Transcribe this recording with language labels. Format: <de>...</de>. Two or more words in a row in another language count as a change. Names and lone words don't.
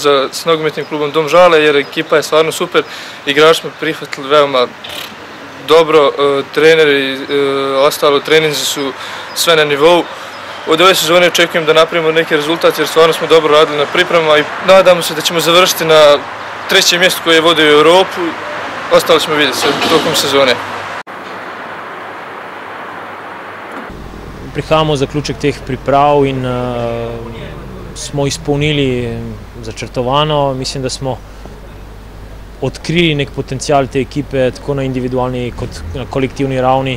<hr>s nogometnim klubom Dom Žale jer ekipa je stvarno super, igrači smo prihvatili veoma dobro, treneri i ostalo treninzi su sve na nivou. Od ove sezone očekujem da napravimo neki rezultat jer stvarno smo dobro radili na pripremama i nadamo se da ćemo završiti na 3. mjestu koje je vodio u Europu, ostalo ćemo vidjeti tokom sezone.</hr> <sl>Prihajamo v zaključek teh priprav in smo izpolnili začrtovano. Mislim, da smo odkrili nek potencial te ekipe, tako na individualni kot na kolektivni ravni.</sl>